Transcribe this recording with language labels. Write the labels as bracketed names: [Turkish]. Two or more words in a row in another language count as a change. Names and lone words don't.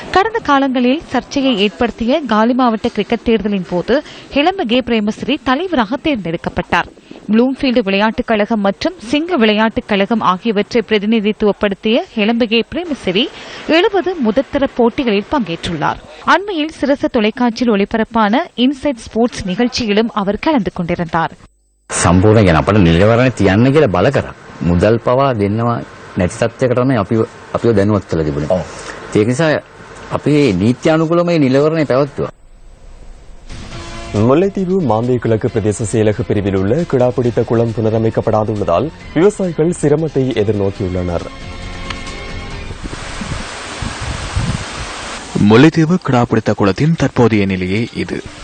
[Tamil] கடந்த காலங்களில் சர்ச்சையை ஏற்படுத்திய காலி மாவட்ட கிரிக்கெட் தேர்தலின் போது ஹெலம்பகே பிரேமசிறி தலைவராக தேர்ந்தெடுக்கப்பட்டார். ப்ளூம்ஃபீல்டு விளையாட்டுக் கழகம் மற்றும் சிங்க விளையாட்டுக் கழகம் ஆகியவற்றை பிரதிநிதித்துவப்படுத்திய ஹெலம்பகே பிரேமசிறி 70 முதற்தர போட்டிகளில் பங்கேற்றுள்ளார். அண்மையில் சிரச தொலைக்காட்சியில் ஒளிபரப்பான இன்சைட் ஸ்போர்ட்ஸ் நிகழ்ச்சியிலும் அவர் கலந்து கொண்டிருந்தார். [Sinhala] සම්පූර්ණ ගැන අපට නිලවරණ තියන්න කියලා බල කරා. මුදල් පවා දෙන්නවා නැති තත්යකට තමයි අපිව දැනුවත් කළ තිබුණේ. ඒක නිසා අපි නීත්‍යානුකූලව මේ නිලවරණය පැවැත්තුවා. [Tamil] முல்லைத்தீவு மாந்தை கிழக்கு பிரதேச செயலக பிரிவில் உள்ள கிடாப்பிடித்த குளம் புனரமைக்கப்படாதுள்ளதால் விவசாயிகள் சிரமத்தை எதிர்நோக்கியுள்ளனர். முல்லைத்தீவு கிடாப்பிடித்த குளத்தின் தற்போதைய நிலையே இது.